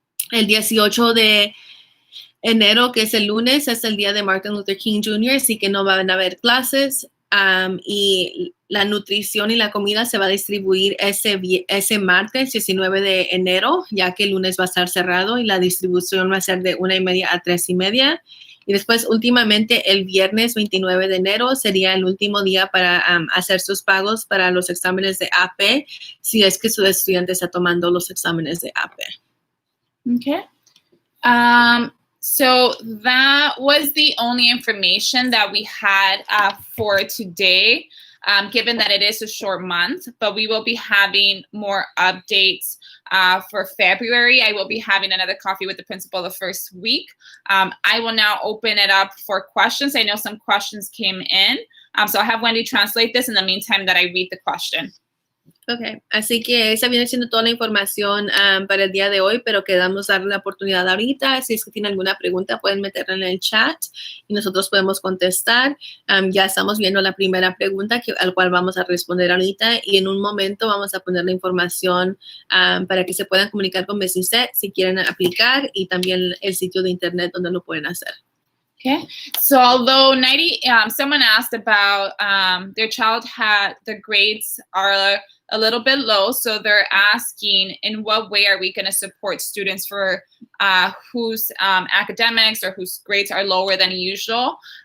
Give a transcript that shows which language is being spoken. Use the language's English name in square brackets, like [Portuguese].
[Spanish] El 18 de enero, que es el lunes, es el día de Martin Luther King Jr., así que no van a haber clases y la nutrición y la comida se va a distribuir ese martes 19 de enero, ya que el lunes va a estar cerrado y la distribución va a ser de 1:30 a 3:30. Y después, últimamente, el viernes 29 de enero sería el último día para hacer sus pagos para los exámenes de AP, si es que su estudiante está tomando los exámenes de AP. Okay. [English] So that was the only information that we had for today, given that it is a short month, but we will be having more updates for February. I will be having another coffee with the principal the first week. I will now open it up for questions. I know some questions came in, so I'll have Wendy translate this in the meantime that I read the question. [Spanish] Okay, así que esa viene siendo toda la información para el día de hoy, pero queremos darle la oportunidad ahorita. Si es que tienen alguna pregunta, pueden meterla en el chat y nosotros podemos contestar. Ya estamos viendo la primera pregunta al cual vamos a responder ahorita y en un momento vamos a poner la información para que se puedan comunicar con Business si quieren aplicar y también el sitio de internet donde lo pueden hacer. [English] Okay, so although someone asked about their child had the grades are a little bit low, so they're asking in what way are we going to support students for whose academics or whose grades are lower than usual.